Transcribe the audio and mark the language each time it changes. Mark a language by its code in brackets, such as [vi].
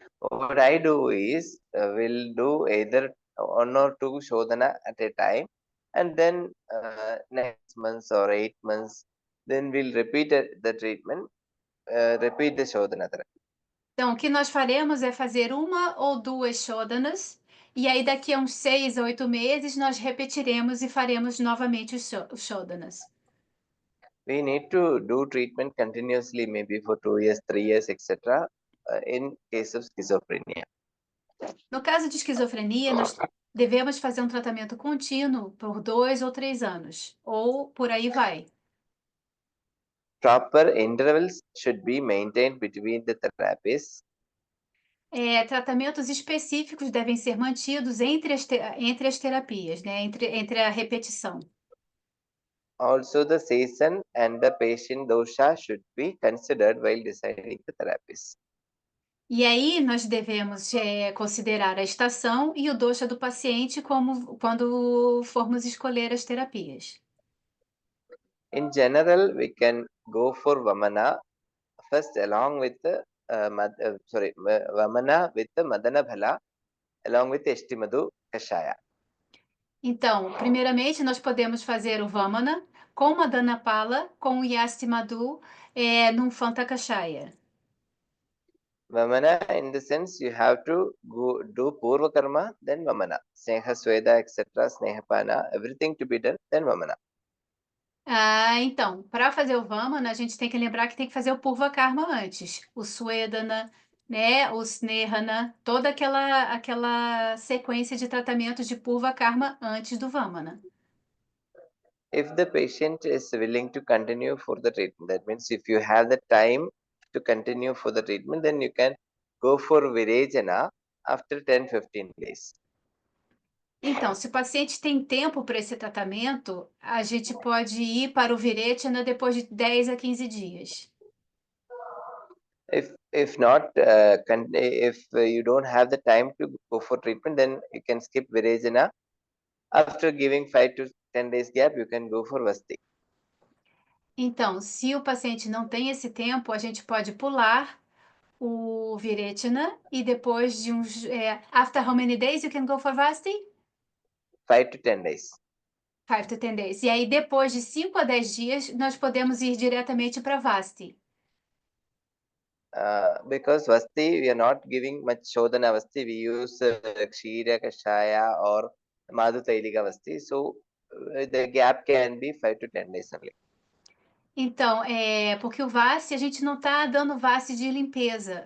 [en] What I do is, we'll do either 1 or 2 Shodhana at a time, and then next month or 8 months, then we'll repeat the treatment, repeat the Shodhana therapy. [pt] Então, o que nós faremos é fazer 1 ou 2 Shodanas, e aí daqui a uns 6 a 8 meses nós repetiremos e faremos novamente os Shodanas. [en] We need to do treatment continuously, maybe for 2 years, 3 years, etc. In case of schizophrenia. [pt] No caso de esquizofrenia, nós devemos fazer um tratamento contínuo por 2 ou 3 anos, ou por aí vai. [en] Proper intervals should be maintained between the therapies. [pt] Tratamentos específicos devem ser mantidos entre as terapias, né? Entre a repetição. [en] Also, the season and the patient dosha should be considered while deciding the therapies. [pt] E aí nós devemos considerar a estação e o dosha do paciente como quando formos escolher as terapias. [en] In general, we can go for Vamana first along with the Vamana with the Madana Bhala along with Eshtimadu Kashaya. [pt] Então, primeiramente, nós podemos fazer o Vamana com Madana Pala, com o Yasti Madhu, num Fanta Kashaya. [en] Vamana, in the sense, you have to go do Purva Karma, then Vamana. Sneha Sweda, etc., Snehapana, everything to be done, then Vamana. [pt] Então, para fazer o Vamana, a gente tem que lembrar que tem que fazer o Purva Karma antes. O Swedana, né? O Snehana, toda aquela sequência de tratamentos de Purva Karma antes do Vamana. [en] If the patient is willing to continue for the treatment, that means if you have the time to continue for the treatment, then you can go for Virejana after 10-15 days. [pt] Então, se o paciente tem tempo para esse tratamento, a gente pode ir para o Virechana depois de 10 a 15 dias. [en] If not, if you don't have the time to go for treatment, then you can skip Virejana. After giving 5 to 10 days gap, you can go for Vasti. [pt] Então, se o paciente não tem esse tempo, a gente pode pular o Virechana e depois de uns... [en] after how many days you can go for Vasti? 5 to 10 days. 5 to 10 days. [pt] E aí, depois de 5 a 10 dias, nós podemos ir diretamente para Vasti. [en] Because Vasti, we are not giving much Shodhana Vasti. We use Kshira, Kashaya or Madhu Tailika Vasti. So the gap can be 5 to 10 days only. [pt] Então, porque o Vasti, a gente não está dando Vasti de limpeza.